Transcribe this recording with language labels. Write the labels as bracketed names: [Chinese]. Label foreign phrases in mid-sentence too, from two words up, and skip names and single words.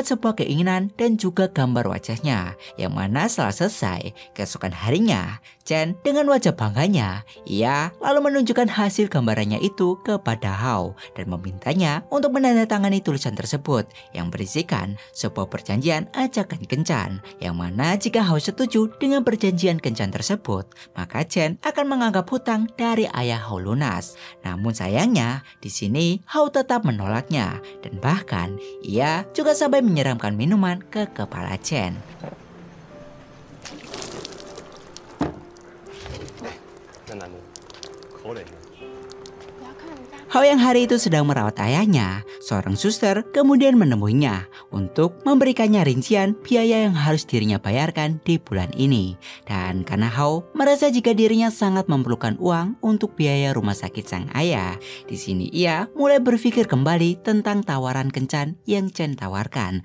[Indonesian] sebuah keinginan dan juga gambar wajahnya, yang mana setelah selesai, keesokan harinya, Chen dengan wajah bangganya, ia lalu menunjukkan hasil gambarannya itu kepada Hao dan memintanya untuk menandatangani tulisan tersebut yang berisikan sebuah perjanjian ajakan kencan, yang mana jika Hao setuju dengan perjanjian kencan tersebut, maka Chen akan menganggap hutang dari ayah Hao lunas. Namun sayangnya, di sini Hao tetap menolaknya dan bahkan ia juga sampai menyiramkan minuman ke kepala Chen. [Chinese] 那男的可怜了。 [Indonesian] Hao yang hari itu sedang merawat ayahnya, seorang suster kemudian menemuinya untuk memberikannya rincian biaya yang harus dirinya bayarkan di bulan ini. Dan karena Hao merasa jika dirinya sangat memerlukan uang untuk biaya rumah sakit sang ayah, di sini ia mulai berpikir kembali tentang tawaran kencan yang Chen tawarkan.